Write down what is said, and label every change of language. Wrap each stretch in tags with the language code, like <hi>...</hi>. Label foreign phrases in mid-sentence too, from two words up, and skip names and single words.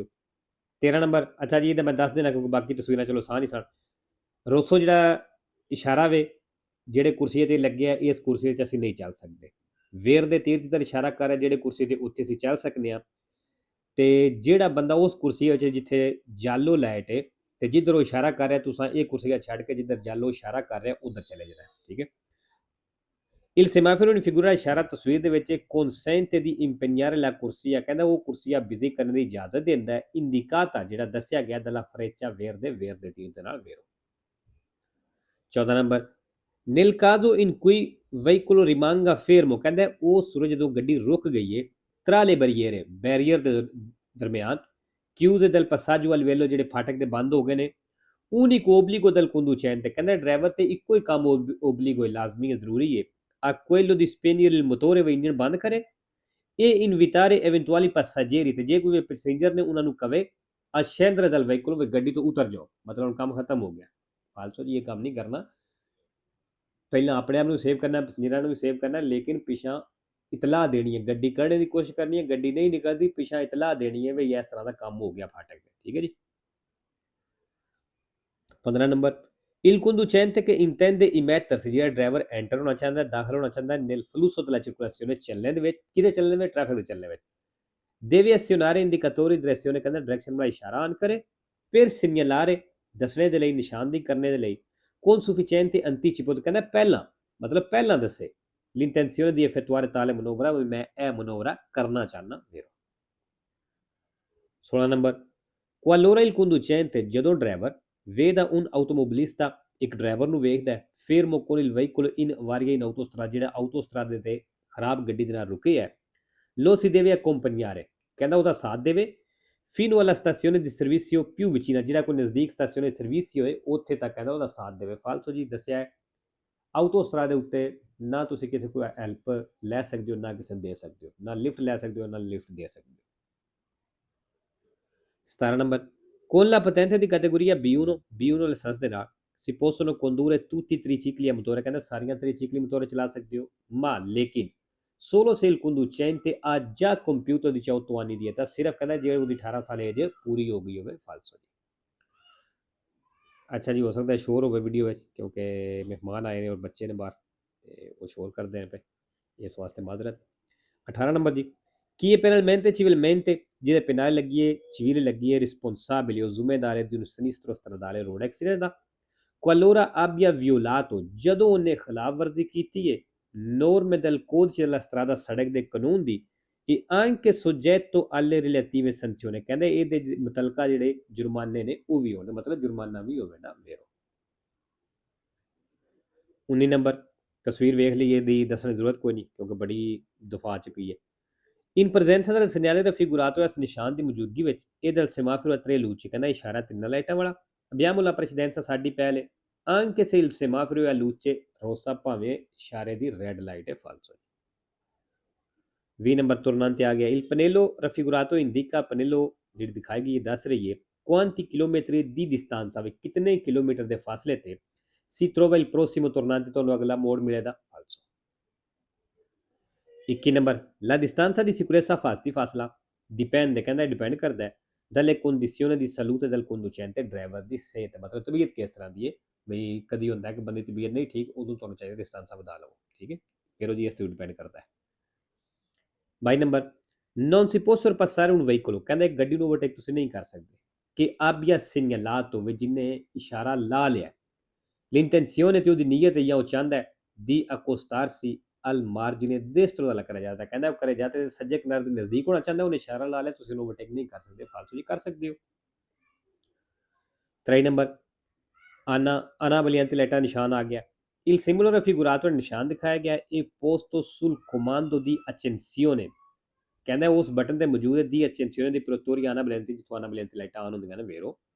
<pa>13 ਨੰਬਰ ਅੱਛਾ ਜੀ ਇਹਦਾ ਮੈਂ ਦੱਸ ਦੇਣਾ ਕਿਉਂਕਿ ਬਾਕੀ ਤਸਵੀਰਾਂ ਚਲੋ ਸਾਹ ਨਹੀਂ ਸਨ। ਰੋਸੋ ਜਿਹੜਾ ਇਸ਼ਾਰਾ ਵੇ ਜਿਹੜੇ ਕੁਰਸੀ ਤੇ ਲੱਗੇ ਆ ਇਸ ਕੁਰਸੀ ਤੇ ਅਸੀਂ ਨਹੀਂ ਚੱਲ ਸਕਦੇ ਵੇਰ ਦੇ ਤੀਰ ਦੀ ਤਰ੍ਹਾਂ ਇਸ਼ਾਰਾ ਕਰ ਰਿਹਾ ਜਿਹੜੇ ਕੁਰਸੀ ਤੇ ਉੱਤੇ ਅਸੀਂ ਚੱਲ ਸਕਦੇ ਹਾਂ ਤੇ ਜਿਹੜਾ ਬੰਦਾ ਉਸ ਕੁਰਸੀ ਵਿੱਚ ਜਿੱਥੇ ਜਾਲੋ ਲਾਈਟ ਹੈ ਤੇ ਜਿੱਧਰ ਉਹ ਇਸ਼ਾਰਾ ਕਰ ਰਿਹਾ ਤੁਸੀਂ ਇਹ ਕੁਰਸੀਆਂ ਛੱਡ ਕੇ ਜਿੱਧਰ ਜਾਲੋ ਇਸ਼ਾਰਾ ਕਰ ਰਿਹਾ ਉਧਰ ਚਲੇ ਜਾਣਾ ਠੀਕ ਹੈ।</pa> <it>il semaforo in figura</it> <pa>ਇਸ਼ਾਰਾ ਤਸਵੀਰ ਦੇ ਵਿੱਚ</pa> <it>consente di impegnare la corsia</it> <pa>ਕਹਿੰਦਾ ਉਹ ਕੁਰਸੀਆਂ ਬਿਜ਼ੀ ਕਰਨ ਦੀ ਇਜਾਜ਼ਤ ਦਿੰਦਾ ਹੈ indicata ਜਿਹੜਾ ਦੱਸਿਆ ਗਿਆ</pa> <it>dalla freccia</it> <pa>ਵੇਰ ਦੇ ਤੀਰ ਦੇ ਨਾਲ ਵੇਰੋ। 14 ਨੰਬਰ</pa> <it>nel caso in cui veicolo rimanga fermo</it> <pa>ਕਹਿੰਦਾ ਉਹ ਸੂਰਜ ਜਦੋਂ ਗੱਡੀ ਰੁਕ ਗਈ ਹੈ</pa> <it>tra le barriere</it> <pa>ਬੈਰੀਅਰ ਦੇ ਦਰਮਿਆਨ</pa> <it>chiuse del passaggio al livello</it> <pa>ਜਿਹੜੇ ਫਾਟਕ ਦੇ ਬੰਦ ਹੋ ਗਏ ਨੇ</pa> <it>unico obbligo del conducente</it> <pa>ਕਹਿੰਦਾ ਡਰਾਈਵਰ ਤੇ ਇੱਕੋ ਹੀ ਕੰਮ obbligo ਹੈ ਲਾਜ਼ਮੀ ਹੈ ਜ਼ਰੂਰੀ ਹੈ</pa> <it>a quello di spegnere il motore</it> <pa>व ਇੰਜਨ ਬੰਦ ਕਰੇ</pa> <it>e invitare eventuali passeggeri</it> <pa>ਤੇ ਜੇ ਕੋਈ ਪੈਸੇਂਜਰ ਨੇ ਉਹਨਾਂ ਨੂੰ ਕਵੇ</pa> <it>a scendere dal veicolo</it> <pa>व ਗੱਡੀ ਤੋਂ ਉਤਰ ਜਾਓ ਮਤਲਬ ਹੁਣ ਕੰਮ ਖਤਮ ਹੋ ਗਿਆ ਫਾਲਤੂ ਜੀ ਇਹ ਕੰਮ ਨਹੀਂ ਕਰਨਾ ਪਹਿਲਾਂ ਆਪਣੇ ਆਪ ਨੂੰ ਸੇਵ ਕਰਨਾ ਪੈਸੇਂਜਰਾਂ ਨੂੰ ਵੀ ਸੇਵ ਕਰਨਾ ਲੇਕਿਨ ਪਿਛਾਂ ਇਤਲਾਹ ਦੇਣੀ ਹੈ ਗੱਡੀ ਕੱਢਣ ਦੀ ਕੋਸ਼ਿਸ਼ ਕਰਨੀ ਹੈ ਗੱਡੀ ਨਹੀਂ ਨਿਕਲਦੀ ਪਿਛਾਂ ਇਤਲਾਹ ਦੇਣੀ ਹੈ ਵੀ ਇਸ ਤਰ੍ਹਾਂ ਦਾ ਕੰਮ ਹੋ ਗਿਆ ਫਾਟਕ ਤੇ ਠੀਕ ਹੈ ਜੀ 15 ਨੰਬਰ</pa> <it>il conducente che intende immettersi</it> <pa>ਜਿਹੜਾ ਡਰਾਈਵਰ ਐਂਟਰ ਹੋਣਾ ਚਾਹੁੰਦਾ ਦਾਖਲ ਹੋਣਾ ਚਾਹੁੰਦਾ</pa> <it>nel flusso della circolazione</it> <pa>ਚੱਲਣੇ ਦੇ ਵਿੱਚ ਕਿਹਦੇ ਚੱਲਣੇ ਵਿੱਚ ਟ੍ਰੈਫਿਕ ਦੇ ਚੱਲਣੇ ਵਿੱਚ</pa> <it>deve azionare indicatori di direzione</it> <pa>ਕਹਿੰਦਾ ਡਾਇਰੈਕਸ਼ਨ ਵਾਲਾ ਇਸ਼ਾਰਾ ਆਨ ਕਰੇ</pa> <it>per segnalare</it> <pa>ਦੱਸਣੇ ਦੇ ਲਈ ਨਿਸ਼ਾਨਦੇਹੀ ਕਰਨੇ ਦੇ ਲਈ</pa> <it>con sufficiente anticipo</it> <pa>ਕਹਿੰਦਾ ਪਹਿਲਾਂ ਮਤਲਬ ਪਹਿਲਾਂ ਦੱਸੇ</pa> <it>l'intenzione di effettuare tale manovra</it> <pa>ਵੀ ਮੈਂ ਇਹ ਮਨੋਵਰਾ ਕਰਨਾ ਚਾਹਨਾ ਵੀਰੋ</pa> <it>16 ਨੰਬਰ qualora il conducente</it> <pa>ਜਦੋਂ ਡਰਾਈਵਰ</pa> <it>veda un automobilista</it> <pa>ਇੱਕ ਡਰਾਈਵਰ ਨੂੰ ਵੇਖਦਾ ਹੈ</pa> <it>fermo con il veicolo in varia in</it> <pa>autostrada ਜਿਹੜਾ autostrade ਤੇ ਖਰਾਬ ਗੱਡੀ ਦੇ ਨਾਲ ਰੁਕੇ ਹੈ</pa> <it>lo si deve accompagnare</it> <pa>ਕਹਿੰਦਾ ਉਹਦਾ ਸਾਥ ਦੇਵੇ</pa> <it>fino alla stazione di servizio più vicina</it> <pa>ਜਿਹੜਾ ਕੋਈ ਨਜ਼ਦੀਕ ਸਟੇਸ਼ਨ ਸਰਵਿਸਿਓ ਹੈ ਉੱਥੇ ਤੱਕ ਕਹਿੰਦਾ ਉਹਦਾ ਸਾਥ ਦੇਵੇ ਫਾਲਤੂ ਜੀ ਦੱਸਿਆ ਹੈ ਆਟੋਸਟਰਾਦੇ ਉੱਤੇ ਨਾ ਤੁਸੀਂ ਕਿਸੇ ਕੋਈ ਹੈਲਪ ਲੈ ਸਕਦੇ ਹੋ ਨਾ ਕਿਸੇ ਨੂੰ ਦੇ ਸਕਦੇ ਹੋ ਨਾ ਲਿਫਟ ਲੈ ਸਕਦੇ ਹੋ ਨਾ ਲਿਫਟ ਦੇ ਸਕਦੇ ਹੋ 17 ਨੰਬਰ</pa> <it>con la patente di categoria B1</it> <pa>ਲਾਇਸੈਂਸ ਦੇ ਨਾਲ</pa> <it>si possono condurre tutti i tricicli a motore</it> <pa>ਕਹਿੰਦਾ ਸਾਰੀਆਂ tricicli ਮੋਟਰ ਚਲਾ ਸਕਦੇ ਹੋ ma ਲੇਕਿਨ</pa> <it>solo se il conducente ha già compiuto 18 anni di età</it> <pa>ਸਿਰਫ ਕਹਿੰਦਾ ਜੇ ਉਹਦੀ 18 ਸਾਲ ਏਜ ਪੂਰੀ ਹੋ ਗਈ ਹੋਵੇ ਫਾਲਤੂ ਜੀ ਅੱਛਾ ਜੀ ਹੋ ਸਕਦਾ ਸ਼ੋਰ ਹੋਵੇ ਵੀਡੀਓ ਵਿੱਚ ਕਿਉਂਕਿ ਮਹਿਮਾਨ ਆਏ ਨੇ ਔਰ ਬੱਚੇ ਨੇ ਬਾਹਰ ਤੇ ਉਹ ਸ਼ੋਰ ਕਰਦੇ ਨੇ ਪਏ ਇਸ ਵਾਸਤੇ ਮਾਜ਼ਰਤ 18 ਨੰਬਰ ਜੀ</pa> <it>chi è penalmente civilmente</it> <pa>ਜਿਹਦੇ penale ਲੱਗੀ ਹੈ civile ਲੱਗੀ ਹੈ</pa> <it>responsabile o</it> <pa>ਜ਼ਿੰਮੇਦਾਰ</pa> <it>di un sinistro stradale</it> <en>road accident</en> <pa>ਦਾ</pa> <it>qualora abbia violato</it> <pa>ਜਦੋਂ ਉਹਨੇ ਖਿਲਾਫ ਵਰਜ਼ੀ ਕੀਤੀ ਹੈ</pa> <it>norme del codice della strada</it> <pa>ਸੜਕ ਦੇ ਕਾਨੂੰਨ ਦੀ</pa> <it>e anche soggetto alle relative sanzioni</it> <pa>ਕਹਿੰਦੇ ਇਹਦੇ ਮੁਤਲਕਾ ਜਿਹੜੇ ਜੁਰਮਾਨੇ ਨੇ ਉਹ ਵੀ ਹੋਣ ਮਤਲਬ ਜੁਰਮਾਨਾ ਵੀ ਹੋਵੇ ਨਾ ਮੇਰੋ 19 ਨੰਬਰ ਤਸਵੀਰ ਵੇਖ ਲਈ ਇਹਦੀ ਦੱਸਣ ਦੀ ਜ਼ਰੂਰਤ ਕੋਈ ਨਹੀਂ ਕਿਉਂਕਿ ਬੜੀ ਦਫਾ ਚ ਪਈ ਹੈ</pa> <it>in presenza del segnale raffigurato</it> <pa>ਇਸ ਨਿਸ਼ਾਨ ਦੀ ਮੌਜੂਦਗੀ ਵਿੱਚ ਇਹ</pa> <it>del semaforo a tre luci</it> <pa>ਕਹਿੰਦਾ ਇਸ਼ਾਰਾ ਤਿੰਨ ਲਾਈਟਾਂ ਵਾਲਾ</pa> <it>abbiamo la precedenza</it> <pa>ਸਾਡੀ ਪਹਿਲੇ</pa> <it>anche se il semaforo è a luce rossa</it> <pa>ਭਾਵੇਂ ਇਸ਼ਾਰੇ ਦੀ ਰੈੱਡ ਲਾਈਟ ਹੈ ਫਾਲਤੂ 20 ਨੰਬਰ ਤੁਰਨਾਂਤ ਆ ਗਿਆ</pa> <it>il pannello raffigurato indica pannello</it> <pa>ਜਿਹੜੀ ਦਿਖਾਈ ਗਈ ਦੱਸ ਰਹੀ ਹੈ</pa> <it>quanti chilometri di distanza</it> <pa>ਵਿੱਚ ਕਿਤਨੇ ਕਿਲੋਮੀਟਰ ਦੇ ਫਾਸਲੇ ਤੇ</pa> <it>si trova il prossimo tornante</it> <pa>ਤੁਹਾਨੂੰ ਅਗਲਾ ਮੋੜ ਮਿਲੇਗਾ ਫਾਲਤੂ 21 ਨੰਬਰ</pa> <it>la distanza di sicurezza</it> <pa>ਫਾਸਲਾ dipende ਕਹਿੰਦਾ ਡਿਪੈਂਡ ਕਰਦਾ ਹੈ</pa> <it>dalle condizioni di salute del conducente</it> <pa>ਡਰਾਈਵਰ ਦੀ ਸਿਹਤ ਮਤਲਬ ਤਬੀਅਤ ਕਿਸ ਤਰ੍ਹਾਂ ਦੀ ਹੈ ਬਈ ਕਦੀ ਹੁੰਦਾ ਕਿ ਬੰਦੇ ਦੀ ਤਬੀਅਤ ਨਹੀਂ ਠੀਕ ਉਦੋਂ ਤੁਹਾਨੂੰ ਚਾਹੀਦਾ ਡਿਸਟੈਂਸ ਵਧਾ ਲਓ ਠੀਕ ਹੈ ਫਿਰ ਉਹ ਜੀ ਇਸ ਤੇ ਡਿਪੈਂਡ ਕਰਦਾ ਹੈ 22 ਨੰਬਰ</pa> <it>non si può sorpassare un veicolo</it> <pa>ਕਹਿੰਦਾ ਇੱਕ ਗੱਡੀ ਨੂੰ ਓਵਰਟੇਕ ਤੁਸੀਂ ਨਹੀਂ ਕਰ ਸਕਦੇ ਕਿ</pa> <it>abbia segnalato</it> <pa>ਵੀ ਜਿਹਨੇ ਇਸ਼ਾਰਾ ਲਾ ਲਿਆ l'intenzione ਤੇ ਉਹਦੀ ਨੀਅਤ ਹੈ ਜਾਂ ਉਹ ਚਾਹੁੰਦਾ ਹੈ</pa> <it>di accostarsi al margine destro dalla carreggiata</it> <pa>ਕਹਿੰਦਾ ਉਹ carreggiata ਦੇ ਸੱਜੇ ਕਿਨਾਰੇ ਦੇ ਨਜ਼ਦੀਕ ਹੋਣਾ ਚਾਹੁੰਦਾ ਉਹਨੇ ਇਸ਼ਾਰਾ ਲਾ ਲਿਆ ਤੁਸੀਂ ਉਹਨੂੰ ਓਵਰਟੇਕ ਨਹੀਂ ਕਰ ਸਕਦੇ ਫਾਲਤੂ ਜੀ ਕਰ ਸਕਦੇ ਹੋ 23 ਨੰਬਰ ਆਨਾ ਵਾਲੀਆਂ ਤੇ ਲਾਈਟਾਂ ਨਿਸ਼ਾਨ ਆ ਗਿਆ</pa> <it>il simbolo raffigurato</it> <pa>ਨਿਸ਼ਾਨ ਦਿਖਾਇਆ ਗਿਆ ਇਹ</pa> <it>posto sul comando di accensione</it> <pa>ਕਹਿੰਦਾ ਉਸ ਬਟਨ ਤੇ ਮੌਜੂਦ ਹੈ ਦੀ</pa> <it>accensione di produttori</it> <pa>ਆਨਾ ਵਾਲੀਆਂ ਜਿੱਥੋਂ ਆਨਾ ਵਾਲੀਆਂ ਤੇ ਲਾਈਟਾਂ ਆਨ ਹੁੰਦੀਆਂ ਨੇ ਵੇਰੋ</pa>